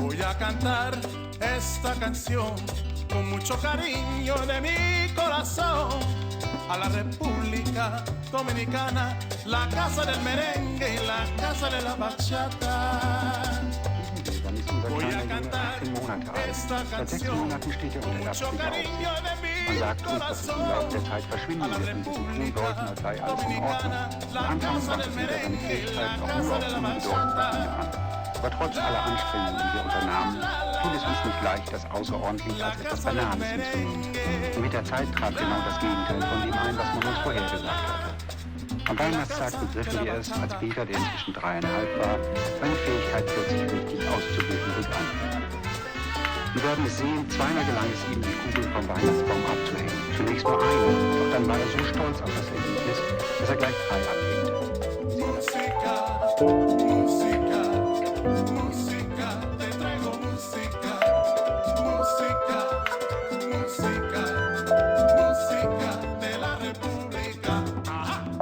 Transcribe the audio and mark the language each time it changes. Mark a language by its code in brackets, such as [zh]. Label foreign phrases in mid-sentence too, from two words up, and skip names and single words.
[es] a cantar esta canción con mucho cariño de mi corazón a la República Dominicana, la casa del merengue y la casa de la bachata. Voy a cantar esta canción con mucho cariño de mi corazón a la República Dominicana, la casa del merengue y la casa de la bachata. [de] Aber trotz aller Anstrengungen, die wir unternahmen, fiel es uns nicht leicht, das außerordentlich als etwas Banales hinzunehmen. Und mit der Zeit trat genau das Gegenteil von dem ein, was man uns vorhergesagt hatte. Am Weihnachtstag begriffen wir es, als Peter, der inzwischen 3,5 war, seine Fähigkeit plötzlich richtig auszubilden begann. Wir werden es sehen, zweimal gelang es ihm, die Kugel vom Weihnachtsbaum abzuhängen. Zunächst nur eine, doch dann war er so stolz auf das Ergebnis, dass er gleich 3 abhängte. [es] Música, te traigo música, música, música, música de la República. Ajá.